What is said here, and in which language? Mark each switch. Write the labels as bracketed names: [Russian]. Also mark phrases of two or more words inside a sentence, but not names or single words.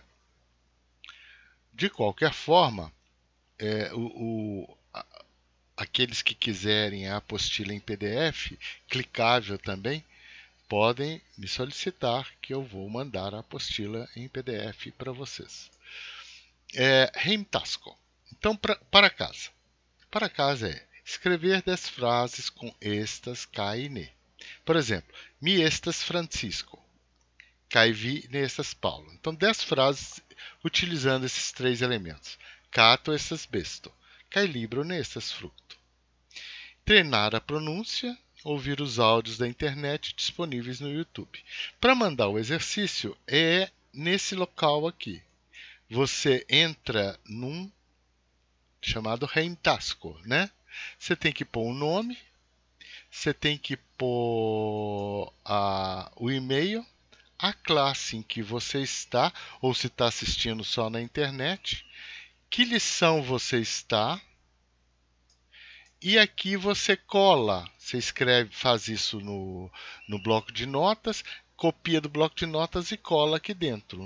[Portuguese] De qualquer forma, aqueles que quiserem a apostila em PDF, clicável também, podem me solicitar que eu vou mandar a apostila em PDF para vocês. Heimtasko. Então, para casa. Para casa é escrever 10 frases com estas, kai e ne. Por exemplo, [Esperanto] mi estas Francisco, kai vi ne estas Paulo. [Portuguese] Então, 10 frases utilizando esses 3 elementos. [Esperanto] Kato estas besto, kai libro ne estas fructo. [Portuguese] Treinar a pronúncia, ouvir os áudios da internet disponíveis no YouTube. Para mandar o exercício, é nesse local aqui. Você entra num chamado Heimtasko, né? Você tem que pôr o nome, você tem que pôr o e-mail, a classe em que você está, ou se está assistindo só na internet, que lição você está, e aqui você cola, você escreve, faz isso no bloco de notas, copia do bloco de notas e cola aqui dentro.